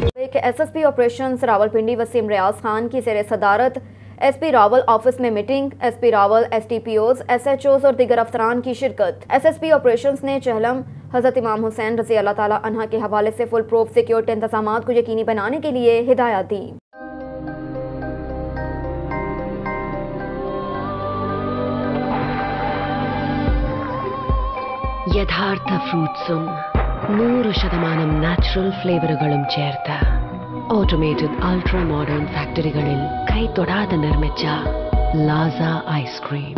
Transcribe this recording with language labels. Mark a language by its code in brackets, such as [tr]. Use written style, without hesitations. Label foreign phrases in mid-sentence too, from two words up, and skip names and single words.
[en] SSP Operations [ur] راولپنڈی وسیم ریاض خان کی زیر صدارت [en] SP Rawal office [ur] میں میٹنگ، ایس پی راول، ایس ٹی پی اوز، ایس ایچ اوز اور دیگر افسران کی شرکت. [en] SSP Operations [ur] نے چہلم حضرت امام حسین رضی اللہ تعالیٰ عنہا کے حوالے سے [en] full proof security [ur] انتظامات کو یقینی بنانے کے لیے ہدایت دی. [ml] യഥാർത്ഥ ഫ്രൂട്ട്സും 100% നാച്ചുറൽ ഫ്ലേവറുകളും ചേർത്ത് [en] automated ultra modern [ml] ഫാക്ടറികളിൽ കൈതൊടാതെ നിർമ്മിച്ച ലാസ ഐസ്ക്രീം.